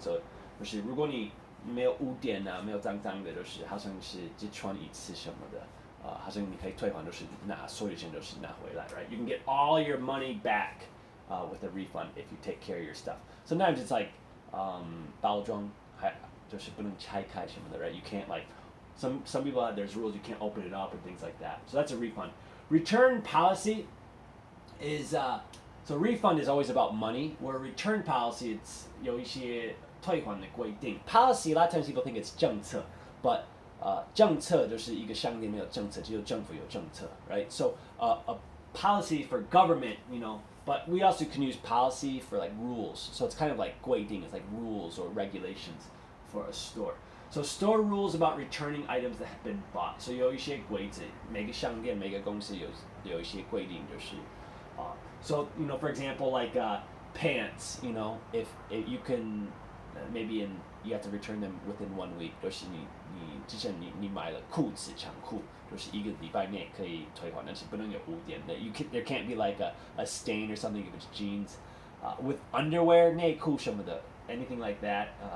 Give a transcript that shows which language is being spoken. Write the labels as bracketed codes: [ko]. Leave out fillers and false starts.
[en] So [zh] 就是如果你没有污点没有脏脏的，就是好像是只穿一次什么的，好像你可以退还，就是所有钱都是拿回来 [en] right? You can get all your money back with a refund if you take care of your stuff. Sometimes it's like [zh] 包装就是不能拆开什么的 [en] right? You can't like some people there's rules you can't open it up and things like that. So that's a refund. Return policy is so refund is always about money, where return policy it's [zh] 有一些退还的规定 [en] policy a lot of times people think it's 政策 but [zh] 政策就是一个商店没有政策，只有政府有政策 [en] right? So a policy for government, but we also can use policy for like rules. So it's kind of like 规定, it's like rules or regulations for a store. So store rules about returning items that have been bought. So [zh] 有一些规则，每个商店每个公司有一些规定就是 [en] So for example like pants, if you can maybe you have to return them within 1 week. [zh] 就是你之前你买了裤子长裤，就是一个礼拜内可以退还，但是不能有污点的。 [en] There can't be like a stain or something if it's jeans. With underwear [zh] 内裤什么的 [en] anything like that.